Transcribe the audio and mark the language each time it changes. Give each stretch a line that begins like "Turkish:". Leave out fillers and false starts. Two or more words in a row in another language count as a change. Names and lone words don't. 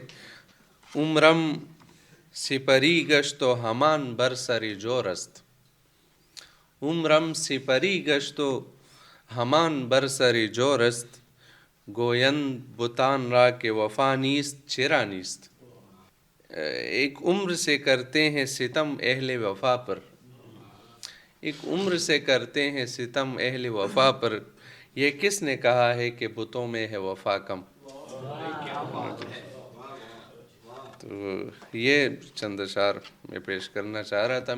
Persian: عمرم سپری گشت و ہمان بر سر جور است، عمرم سپری گشت و ہمان بر سر جور است، گویند بتان را کہ وفا نیست چرا نیست.
Urdu: ایک عمر سے کرتے ہیں ستم اہل وفا پر، ایک عمر سے کرتے ہیں ستم اہل وفا پر، یہ کس نے کہا ہے کہ بتوں میں ہے وفا کم. تو یہ چند اشعار میں پیش کرنا چاہ رہا تھا.